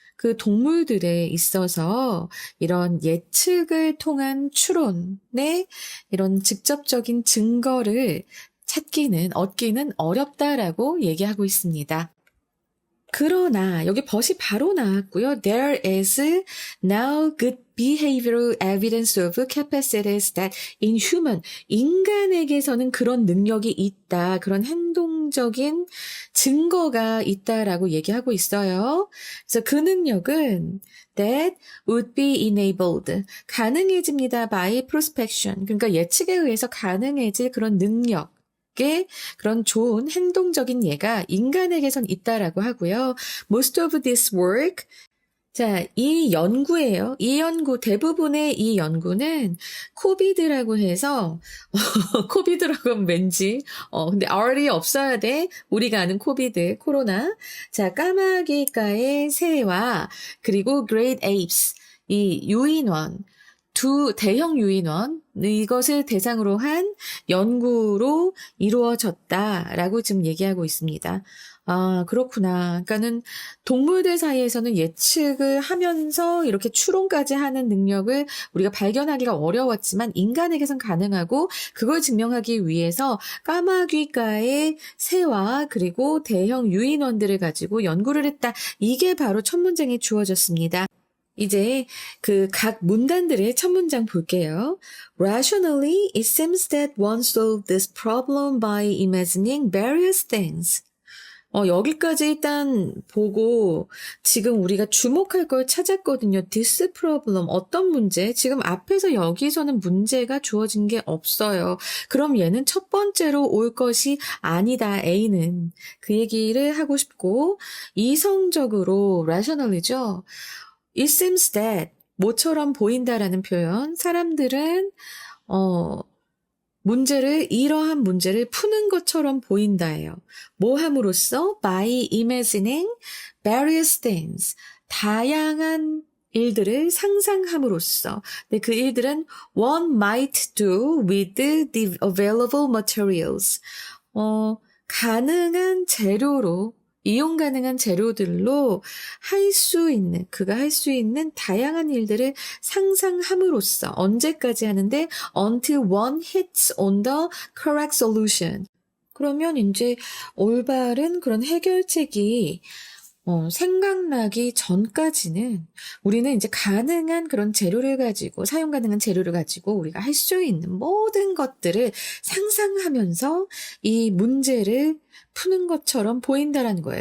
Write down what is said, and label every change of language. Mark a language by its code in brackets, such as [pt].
[ko] 그 동물들에 있어서 이런 예측을 통한 추론의 이런 직접적인 증거를 얻기는 어렵다라고 얘기하고 있습니다. 그러나 여기 벗이 바로 나왔고요. [en] There is now good behavioral evidence of capacities that in human, [ko] 인간에게서는 그런 능력이 있다. 그런 행동적인 증거가 있다라고 얘기하고 있어요. 그래서 그 능력은 [en] that would be enabled. [ko] 가능해집니다. [en] by prospection. [ko] 그러니까 예측에 의해서 가능해질 그런 능력. 그런 좋은 행동적인 예가 인간에게선 있다라고 하고요. [en] Most of this work, [ko] 자, 이 연구예요. 대부분의 이 연구는 코비드라고 해서 코비드라고 하면 왠지 근데 R이 없어야 돼. 우리가 아는 코비드, 코로나. 자, 까마귀과의 새와 그리고 Great Apes, 이 유인원, 두 대형 유인원, 이것을 대상으로 한 연구로 이루어졌다라고 지금 얘기하고 있습니다. 그렇구나. 그러니까는 동물들 사이에서는 예측을 하면서 이렇게 추론까지 하는 능력을 우리가 발견하기가 어려웠지만 인간에게선 가능하고 그걸 증명하기 위해서 까마귀과의 새와 그리고 대형 유인원들을 가지고 연구를 했다. 이게 바로 첫 문장에 주어졌습니다. 이제 그 각 문단들의 첫 문장 볼게요. [en] Rationally, it seems that one solved this problem by imagining various things. [ko] 여기까지 일단 보고 지금 우리가 주목할 걸 찾았거든요. This problem, 어떤 문제? 지금 앞에서 여기서는 문제가 주어진 게 없어요. 그럼 얘는 첫 번째로 올 것이 아니다. A는. 그 얘기를 하고 싶고 이성적으로 rationally죠. [en] It seems that [ko] 뭐처럼 보인다라는 표현. 사람들은 문제를 이러한 문제를 푸는 것처럼 보인다예요. 뭐 함으로써? [en] by imagining various things. [ko] 다양한 일들을 상상함으로써. 근데 그 일들은 [en] one might do with the available materials. [ko] 가능한 재료로 이용 가능한 재료들로 그가 할 수 있는 다양한 일들을 상상함으로써 언제까지 하는데 [en] until one hits on the correct solution. [ko] 그러면 이제 올바른 그런 해결책이 생각나기 전까지는 우리는 이제 가능한 그런 재료를 가지고, 사용 가능한 재료를 가지고 우리가 할 수 있는 모든 것들을 상상하면서 이 문제를 푸는 것처럼 보인다라는 거예요.